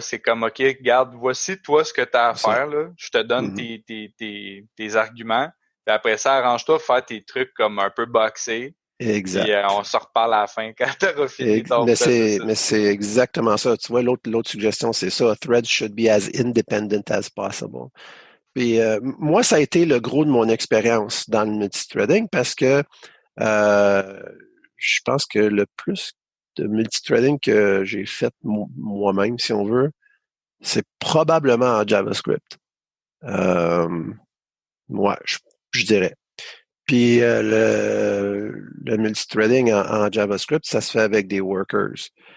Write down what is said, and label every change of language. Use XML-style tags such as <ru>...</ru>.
<fr>C'est comme, OK, regarde, voici toi ce que tu as à faire. Là. Je te donne tes arguments. Puis après ça, arrange-toi à faire tes trucs comme un peu boxés. Exact. Puis on se reparle à la fin quand tu auras fini ton processus. Mais c'est exactement ça. Tu vois, l'autre suggestion, c'est ça.</fr> <en>Threads should be as independent as possible.</en> <fr>Puis moi, ça a été le gros de mon expérience dans le multithreading parce que euh, je pense que le plus de multithreading que j'ai fait moi-même, si on veut, c'est probablement en JavaScript. Euh, moi, je dirais. Puis le multithreading en JavaScript, ça se fait avec des workers.</fr>